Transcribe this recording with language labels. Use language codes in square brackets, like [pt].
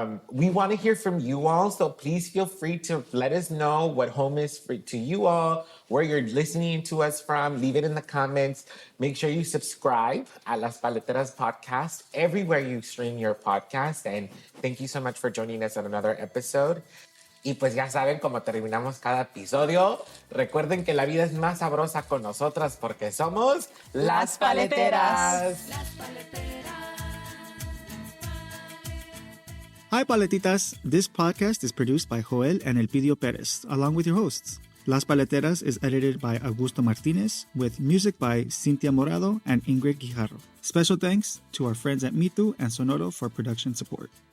[en] We want to hear from you all, so please feel free to let us know what home is to you all, where you're listening to us from. Leave it in the comments. Make sure you subscribe at Las Paleteras Podcast, everywhere you stream your podcast. And thank you so much for joining us on another episode. [es] Y pues ya saben cómo terminamos cada episodio. Recuerden que la vida es más sabrosa con nosotras porque somos Las Paleteras. [en] Hi, Paletitas. This podcast is produced by Joel and Elpidio Perez, along with your hosts. Las Paleteras is edited by Augusto Martinez, with music by Cintia Morado and Ingrid Guijarro. Special thanks to our friends at Mitu and Sonoro for production support.